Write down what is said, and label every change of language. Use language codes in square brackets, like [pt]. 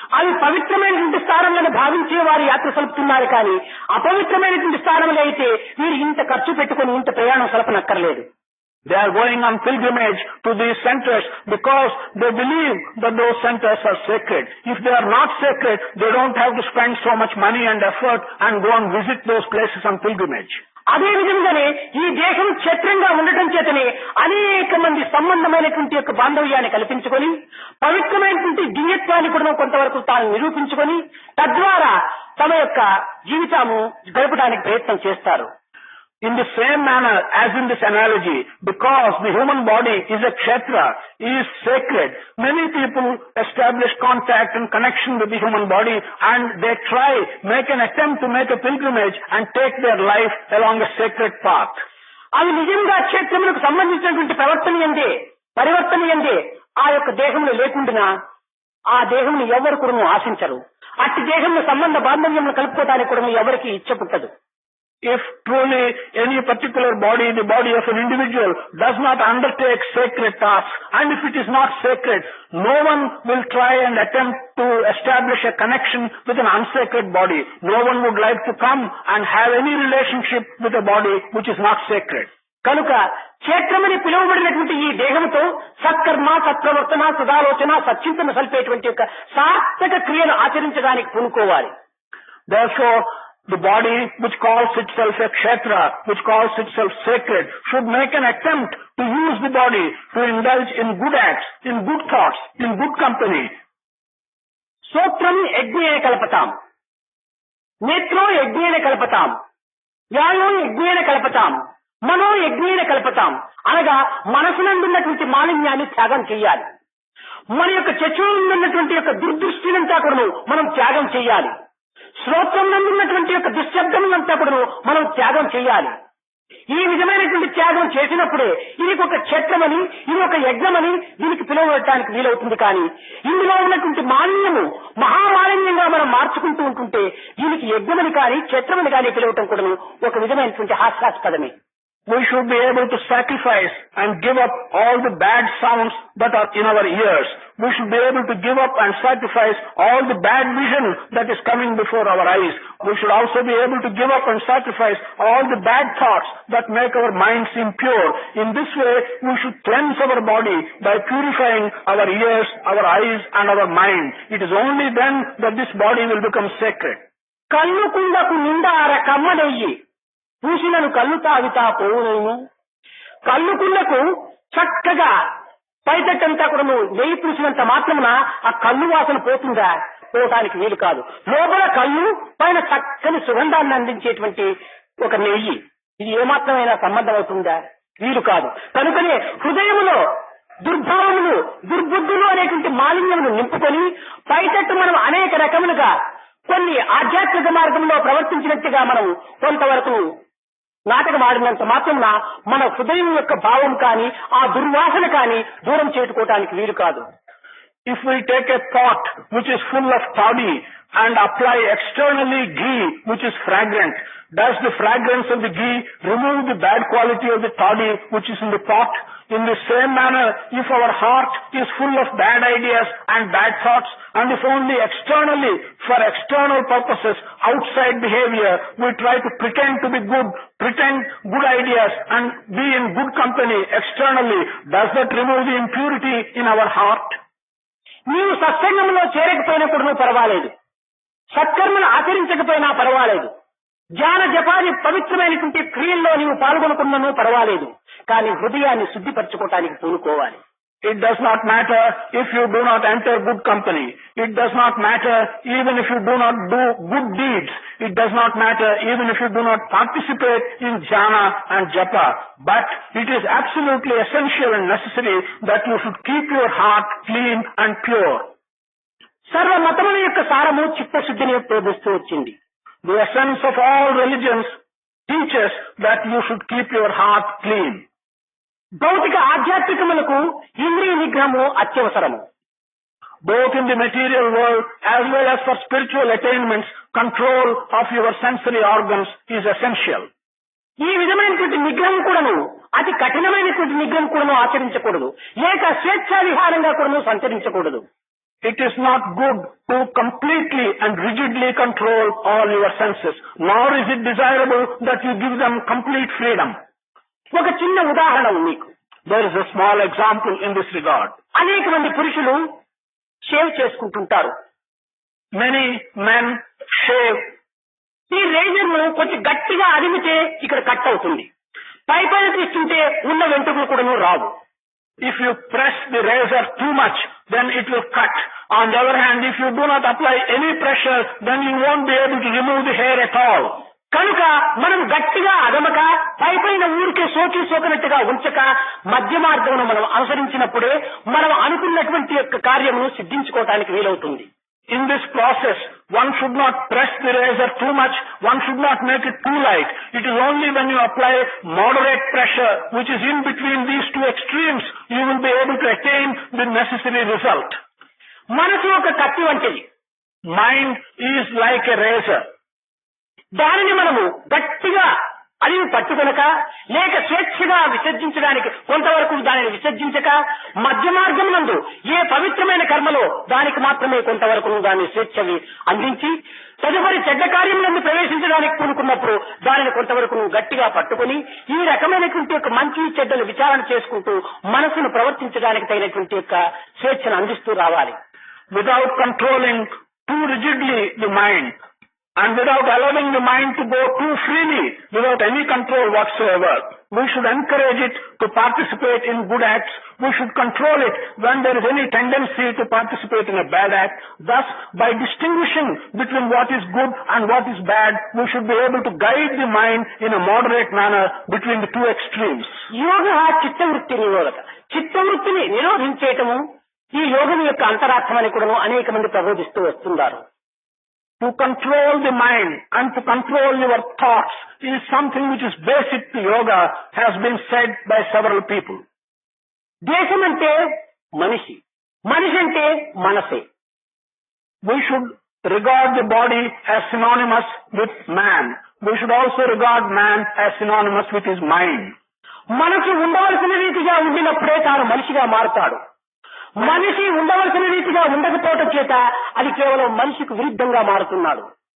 [te] అవి పవిత్రమైనటువంటి స్థానంలో భావించే వారు యాత్ర సలుపుతున్నారు, కానీ అపవిత్రమైనటువంటి స్థానంలో అయితే వీరు ఇంత ఖర్చు పెట్టుకుని ఇంత ప్రయాణం సలపనక్కర్లేదు. [en] They are going on pilgrimage to these centers because they believe that those centers are sacred. If they are not sacred, they don't have to spend so much money and effort and go and visit those places on pilgrimage. [te] అదే విధంగానే ఈ దేశం క్షేత్రంగా ఉండటం చేతనే అనేక మంది సంబంధమైనటువంటి యొక్క బాంధవ్యాన్ని కల్పించుకొని పవిత్రమైనటువంటి దివ్యత్వాన్ని కూడా కొంతవరకు తాను నిరూపించుకొని తద్వారా తమ యొక్క జీవితాము గడపడానికి ప్రయత్నం చేస్తారు. [en] In the same manner as in this analogy, because the human body is a kshetra, is sacred, many people establish contact and connection with the human body and they make an attempt to make a pilgrimage and take their life along a sacred path. [te] అవి నిజంగా క్షేత్రములకు సంబంధించినటువంటి పరివర్తన ఎందే ఆ యొక్క దేహంలో లేకుండా ఆ దేహంను ఎవరు కూడా ఆశించరు. అట్టి దేహంలో సంబంధ బాంధవ్యం కలుపుకోవడానికి కూడా ఎవరికి ఇచ్చ పుట్టదు. [en] If truly any particular body, the body of an individual, does not undertake sacred tasks, and if it is not sacred, no one will try and attempt to establish a connection with an unsacred body. No one would like to come and have any relationship with a body which is not sacred. [te] కనుక క్షేత్రమని పిలువబడినటువంటి ఈ దేహంతో సత్కర్మ, సత్ప్రవర్తన, సదాలోచన, సచ్చింతన సల్పేటువంటి యొక్క సార్థక క్రియలు ఆచరించడానికి పూనుకోవాలి. [en] Therefore, the body which calls itself a kshetra, which calls itself sacred, should make an attempt to use the body to indulge in good acts, in good thoughts, in good company. [sa] సూత్రం యజ్ఞేన కల్పతాం, నేత్రో యజ్ఞేన కల్పతాం, యాయో యజ్ఞేన కల్పతాం, మనో యజ్ఞేన కల్పతాం. [te] అనగా మనసునందున్నటువంటి మాలిన్యాన్ని త్యాగం చేయాలి. మన యొక్క చక్షువునందున్నటువంటి యొక్క దుర్దృష్టినంతా కూడా మనం త్యాగం చేయాలి. శ్రోత్రం నందున్నటువంటి యొక్క దుశ్శబ్దములంతా కూడా మనం త్యాగం చేయాలి. ఈ విధమైనటువంటి త్యాగం చేసినప్పుడే ఇది ఒక క్షేత్రమని, ఇది ఒక యజ్ఞమని దీనికి పిలువబడటానికి వీలవుతుంది. కానీ ఇందులో ఉన్నటువంటి మాలిన్యము మహామాలిన్యంగా మనం మార్చుకుంటూ ఉంటుంటే దీనికి యజ్ఞమని కానీ క్షేత్రమని కానీ పిలవటం కూడా ఒక విధమైనటువంటి హాస్యాస్పదమే. [en] We should be able to sacrifice and give up all the bad sounds that are in our ears. We should be able to give up and sacrifice all the bad vision that is coming before our eyes. We should also be able to give up and sacrifice all the bad thoughts that make our minds impure. In this way, we should cleanse our body by purifying our ears, our eyes and our mind. It is only then that this body will become sacred. [te] కన్ను కుండకు నిండార కమ్మనెయ్యి పూసినను కళ్ళు తాగుతా పోవునేమో. కళ్ళుకుళ్లకు చక్కగా పైతట్టంతా కూడా నెయ్యి పూసినంత మాత్రమున ఆ కళ్ళు వాసన పోతుందా? పోవటానికి వీలు కాదు. లోపల కళ్ళు, పైన చక్కని సుగంధాన్ని అందించేటువంటి ఒక నెయ్యి, ఇది ఏమాత్రమైనా సంబంధం అవుతుందా? వీలు కాదు. కనుకనే హృదయములో దుర్భావములు, దుర్బుద్ధులు అనేటువంటి మాలిన్యమును నింపుకొని పైతట్టు మనం అనేక రకములుగా కొన్ని ఆధ్యాత్మిక మార్గంలో ప్రవర్తించినట్టుగా మనం కొంతవరకు నాటకం ఆడినంత మాత్రమున మన హృదయం యొక్క భావం కానీ ఆ దుర్వాసన కానీ దూరం చేసుకోవటానికి వీలు కాదు. [en] If we take a pot which is full of toddy and apply externally ghee which is fragrant, does the fragrance of the ghee remove the bad quality of the toddy which is in the pot? In the same manner, if our heart is full of bad ideas and bad thoughts, and if only externally, for external purposes, outside behavior, we try to pretend to be good, pretend good ideas and be in good company externally, does that remove the impurity in our heart? [te] నీవు సత్సంగంలో చేరకపోయినప్పుడు పర్వాలేదు, సత్కర్మలు ఆచరించకపోయినా పర్వాలేదు, ధ్యాన జపాది పవిత్రమైనటువంటి క్రియల్లో నీవు పాల్గొనకున్నను పర్వాలేదు, కానీ హృదయాన్ని శుద్ధిపరచుకోవటానికి పూనుకోవాలి. [en] It does not matter if you do not enter good company. It does not matter even if you do not do good deeds. It does not matter even if you do not participate in jhana and japa. But it is absolutely essential and necessary that you should keep your heart clean and pure. [te] సర్వ మతముల యొక్క సారము చిత్తశుద్ధిని బోధిస్తూ వచ్చింది. [en] The essence of all religions teaches that you should keep your heart clean. [te] భౌతిక ఆధ్యాత్మికములకు ఇంద్రియ నిగ్రహము అత్యవసరము. [en] Both in the material world as well as for spiritual attainments, control of your sensory organs is essential. [te] ఈ విధమైనటువంటి నిగ్రహం కూడాను అతి కఠినమైనటువంటి నిగ్రహం కూడాను ఆచరించకూడదు. ఏక స్వేచ్ఛా విహారంగా కూడాను సంచరించకూడదు. [en] It is not good to completely and rigidly control all your senses, nor is it desirable that you give them complete freedom. [te] ఒక చిన్న ఉదాహరణ మీకు. [en] There is a small example in this regard. [te] అనేక మంది పురుషులు షేవ్ చేసుకుంటుంటారు. Many men shave. ఈ razor ను కొంచెం గట్టిగా అదిమితే ఇక్కడ కట్ అవుతుంది. పైపైన తీస్తుంటే ఉన్న వెంట్రుకలు కూడాను రావు. [en] If you press the razor too much, then it will cut. On the other hand, if you do not apply any pressure, then you won't be able to remove the hair at all. [te] కనుక మనం గట్టిగా అదమక పైపైన ఊరికే సోకినట్టుగా ఉంచక మధ్య మార్గమును మనం అనుసరించినప్పుడే మనం అనుకున్నటువంటి యొక్క కార్యమును సిద్ధించుకోవటానికి వీలవుతుంది. [en] In this process, one should not press the razor too much, one should not make it too light. It is only when you apply moderate pressure, which is in between these two extremes, you will be able to attain the necessary result. [te] మనసు ఒక కత్తి వంటిది. [en] Mind is like a razor. [te] దానిని మనము గట్టిగా అది పట్టుకొనక లేక స్వేచ్ఛగా విసర్జించడానికి కొంతవరకు దానిని విసర్జించక మధ్య మార్గం నందు ఏ పవిత్రమైన కర్మలో దానికి మాత్రమే కొంతవరకు దాన్ని స్వేచ్ఛ అందించి తదుపరి చెడ్డ కార్యములను ప్రవేశించడానికి కూనుకున్నప్పుడు దానిని కొంతవరకు గట్టిగా పట్టుకుని ఈ రకమైనటువంటి యొక్క మంచి చెడ్డలు విచారణ చేసుకుంటూ మనసును ప్రవర్తించడానికి తగినటువంటి యొక్క స్వేచ్ఛను అందిస్తూ రావాలి. [en] Without controlling too rigidly the mind and without allowing the mind to go too freely without any control whatsoever. We should encourage it to participate in good acts. We should control it when there is any tendency to participate in a bad act. Thus, by distinguishing between what is good and what is bad, we should be able to guide the mind in a moderate manner between the two extremes. [sa] యోగ చిత్తవృత్తి నిరోధక. [te] చిత్తవృత్తిని నిరోధించేయటము ఈ యోగం యొక్క అంతరార్థమని కూడా అనేక మంది ప్రబోధిస్తూ వస్తున్నారు. [en] To control the mind and to control your thoughts is something which is basic to yoga, has been said by several people. [te] దేశం అంటే మనిషి, మనిషి అంటే మనసే. [en] We should regard the body as synonymous with man. We should also regard man as synonymous with his mind. [te] మనసు ఉండవలసిన రీతిగా ఉండినప్పుడే తాను మనిషిగా మారుతాడు. మనిషి ఉండవలసిన రీతిగా ఉండకపోవటం చేత అది కేవలం మనిషికి విరుద్ధంగా మారుతున్నాడు.